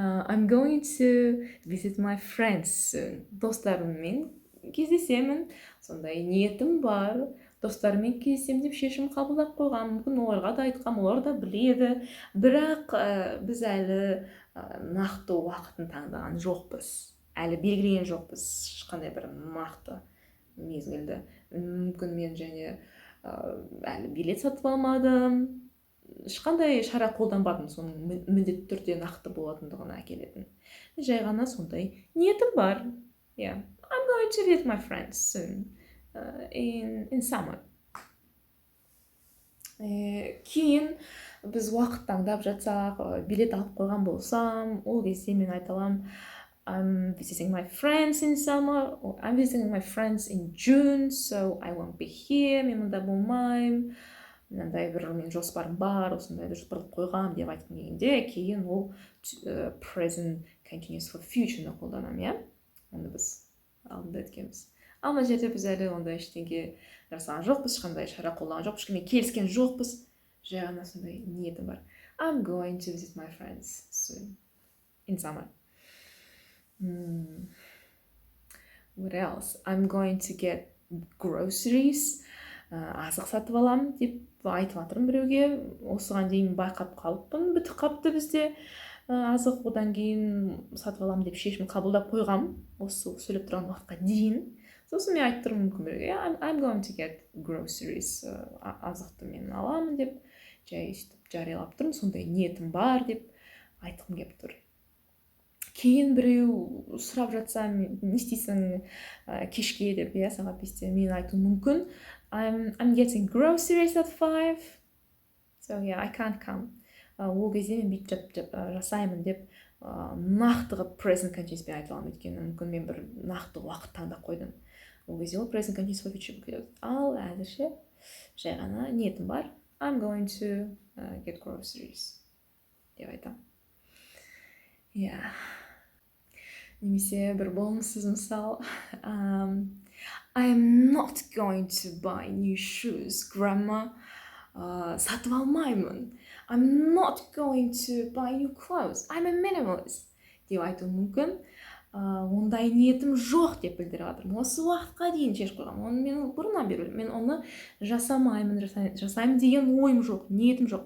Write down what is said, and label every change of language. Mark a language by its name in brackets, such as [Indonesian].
[English] I'm going to visit my friends soon. [Kazakh] Достарыммен кездесемін, сондай ниетім бар, достарыммен кездесем деп шешім қабылдап қойғам, мүмкін оларға да айтқам, олар да біледі, бірақ біз әлі нақты уақытын таңдаған жоқпыз, әлі белгілеген жоқпыз, ешқандай бір нақты мезгілді. Мүмкін мен және әлі билет сатып алмадым, ешқандай шара қолданбадым соның міндетті түрде нақты болатындығына әкелетін. Жай ғана сондай ниетім бар. [English] Yeah, I'm going to visit my friends soon in summer. [Kazakh] Кейін біз уақыт таңдап жатсақ, билет алып қойған болсам, ол кезде мен айта аламын [English] I'm visiting my friends in summer, or I'm visiting my friends in June, so I won't be here. [Kazakh] Мен мұнда болмаймын. Мынандай бір мен жоспарым бар, осындай бір жоспарлап қойғам деп айтқым келгенде, кейін ол present continuous for future'ны қолданамын, иә? Оны біз алдында өткенбіз. Ал мына жерде біз әлі ондай ештеңе жасаған жоқпыз, ешқандай шара қолданған жоқпыз, ешкіммен келіскен жоқпыз. Жай ғана сондай ниетім бар. [English] I'm going to visit my friends soon in summer. What else? I'm going to get groceries. [Kazakh] Азық сатып аламын деп айтып жатырмын біреуге. Осыған дейін байқап қалыппын. Бітіп қапты бізде азық. Одан кейін сатып аламын деп шешім қабылдап қойғам. Осы сөйлеп тұрған уақытқа дейін. Сосын мен айтып тұрмын мүмкін біреуге. [English] I'm going to get groceries. [Kazakh] Азықты мен аламын деп жай жариялап тұрмын. Сондай ниетім бар деп айтқым келіп тұр. Кейін біреу сұрап жатса, не істейсің кешке деп, сағат 5-те мен айтуым мүмкін. [English] I'm getting groceries at 5. So yeah, I can't come. [Kazakh] Ол кезде мен бүйтіп жасаймын деп нақтығы present continuous айта аламын. Өйткені мүмкін мен бір нақты уақыт таңдап қойдым. Ол кезде ол present continuous for future келеді. Ал әзірше жай ғана ниетім бар. [English] I'm going to get groceries [Kazakh] деп айтамын. Yeah. Немесе бір болымсыз мысал. [English] I'm not going to buy new shoes, grandma. [Kazakh] Сатып алмаймын. [English] I'm not going to buy new clothes. I'm a minimalist. [Kazakh] Деп айту мүмкін. Ондай ниетім жоқ деп білдіріп жатырмын. Осы уақытқа дейін шешіп қойғам. Оны мен бұрыннан бері мен оны жасамаймын, жасаймын деген ойым жоқ, ниетім жоқ.